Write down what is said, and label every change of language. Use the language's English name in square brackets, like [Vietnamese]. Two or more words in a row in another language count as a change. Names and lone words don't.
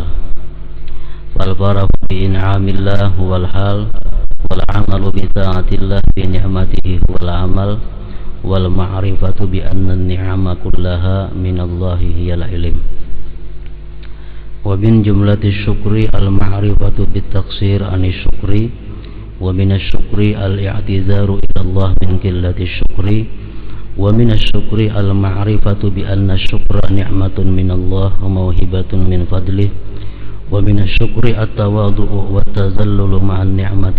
[Arabic] فالفرح بإنعام الله والحال والعمل بطاعة الله بنعمته والعمل والمعرفة بأن النعم كلها من الله هي العلم. ومن جملة الشكر المعرفة بالتقصير عن الشكر ومن الشكر الاعتذار إلى الله من قلة الشكر ومن الشكر المعرفة بأن الشكر نعمة من الله وموهبة من فضله ومن الشكر التواضع والتذلل مع النعمة